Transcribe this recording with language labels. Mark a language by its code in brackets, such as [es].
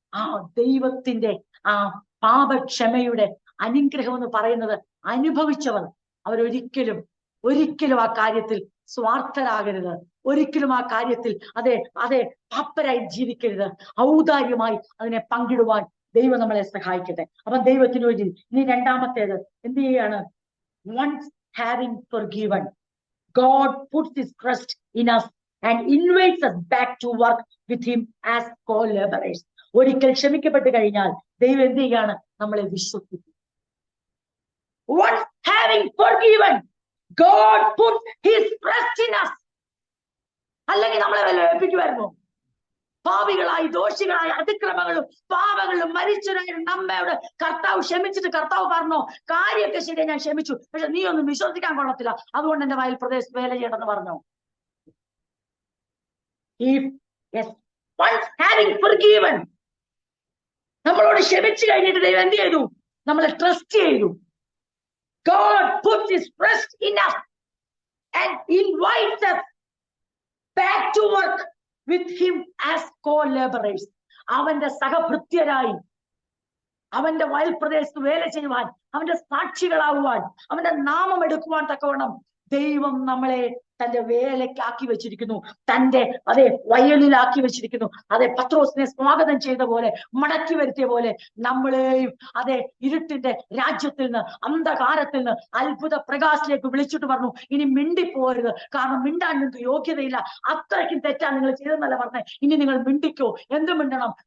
[ml] ആ ദൈവത്തിന്റെ ആ പാപക്ഷമയുടെ അനുഗ്രഹം എന്ന് പറയുന്നത് അനുഭവിച്ചവർ അവരൊരിക്കലും ആ കാര്യത്തിൽ സ്വാർത്ഥരാകരുത്. ഒരിക്കലും ആ കാര്യത്തിൽ അതെ പാപ്പരായി ജീവിക്കരുത്. ഔദാര്യമായി അതിനെ പങ്കിടുവാൻ ദൈവം നമ്മളെ സഹായിക്കട്ടെ. അപ്പൊ ദൈവത്തിന് വേണ്ടി ഇനി രണ്ടാമത്തേത് എന്ത് ചെയ്യാണ്? [en] once having forgiven, God puts his trust in us and invites us back to work with him as co-laborers. [ml] ഒരിക്കൽ ക്ഷമിക്കപ്പെട്ട് കഴിഞ്ഞാൽ ദൈവം എന്ത് ചെയ്യാണ്? നമ്മളെ വിശ്വസിക്കും. [en] once having forgiven, God put his trust in us. [ml] അല്ലെങ്കിൽ നമ്മളെ വല്ല ഏൽപ്പിക്കുമായിരുന്നു? പാപികളായി ദോഷികളായ അതിക്രമങ്ങളും പാപങ്ങളും മരിച്ചവരായ നമ്മയോട് കർത്താവ് ക്ഷമിച്ചിട്ട് കർത്താവ് പറഞ്ഞോ, കാര്യമൊക്കെ ശരിയാ, ഞാൻ ക്ഷമിച്ചു, പക്ഷെ നീ ഒന്നും വിശ്വസിക്കാൻ കൊള്ളത്തില്ല, അതുകൊണ്ട് എന്റെ വയൽ പ്രദേശത്ത് വേല ചെയ്യണമെന്ന് പറഞ്ഞോ? [en] once having forgiven, [ml] നമ്മളോട് ക്ഷമിച്ചു കഴിഞ്ഞിട്ട് ദൈവം എന്ത് ചെയ്തു? നമ്മളെ ട്രസ്റ്റ് ചെയ്തു. [en] God puts his trust in us and invites us back to work with him as co-laborers. [ml] അവന്റെ സഹഭൃത്യരായി അവന്റെ വയൽ പ്രദേശത്ത് വേല ചെയ്യുവാൻ, അവന്റെ സാക്ഷികളാവുവാൻ, അവന്റെ നാമം എടുക്കുവാൻ തക്കവണ്ണം ദൈവം നമ്മളെ തന്റെ വേലയ്ക്കാക്കി വെച്ചിരിക്കുന്നു, തന്റെ വയലിലാക്കി വെച്ചിരിക്കുന്നു. പത്രോസിനെ സ്വാഗതം ചെയ്ത പോലെ, മടക്കി വരുത്തിയ പോലെ നമ്മളെയും ഇരുട്ടിന്റെ രാജ്യത്തിൽ നിന്ന്, അന്ധകാരത്തിൽ നിന്ന് അത്ഭുത പ്രകാശത്തിലേക്ക് വിളിച്ചിട്ട് പറഞ്ഞു, ഇനി മിണ്ടിപ്പോരുത്, കാരണം മിണ്ടാൻ നിങ്ങൾക്ക് യോഗ്യതയില്ല, അത്രയ്ക്കും തെറ്റാ നിങ്ങൾ ചെയ്തെന്നല്ല പറഞ്ഞേ, ഇനി നിങ്ങൾ മിണ്ടിക്കോ. എന്ത് മിണ്ടണം?